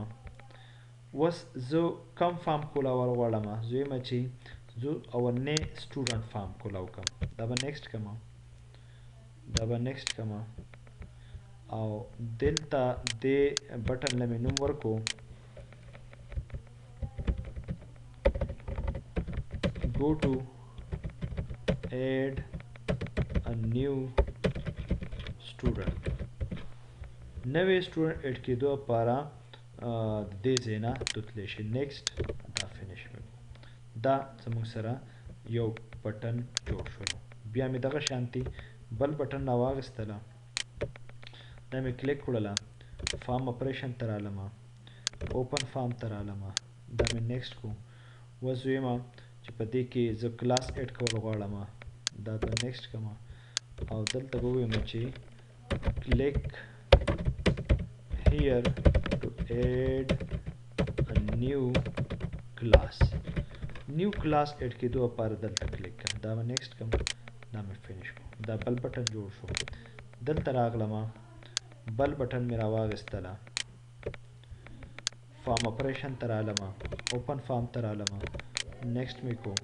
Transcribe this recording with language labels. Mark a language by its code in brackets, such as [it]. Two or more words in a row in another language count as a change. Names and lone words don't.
[ps] اوس زه کم فارم کولا ورغواړم، زه وایم چې زه اولنی [en] student form [ps] کولا وکړم، دا به نیکسټ کړم، دا به نیکسټ کړم او دلته دې بټن له مې نوم ورکو [en] go to add a new student. new student add [ps] کېدو لپاره د دې ځای نه توتلی شي. نیکسټ دا فینش مې دا زموږ سره یو بټن جوړ شولو. بیا مې دغه شانتي بل بټن راواخیستله، دا مې کلیک کړله، [en] form operation [ps] ته رالم، [en] open form [ps] ته رالم، دا مې نیکسټ کو. اوس وایم چې په دې کې زه [en] class add [ps] کول غواړم، دا به نیکسټ کړم او دلته به ووایم چې [en] click here to add a new class. new class add [ps] کېدو لپاره دلته کلیک کړم، دا به نیکسټ کړم، دا مې فینش کړم. دا بل بټن جوړ شو. دلته راغلم بل بټن مې راواغېستله، [en] form operation [ps] ته رالم، [en] open form [ps] ته رالم، نیکسټ مې کو.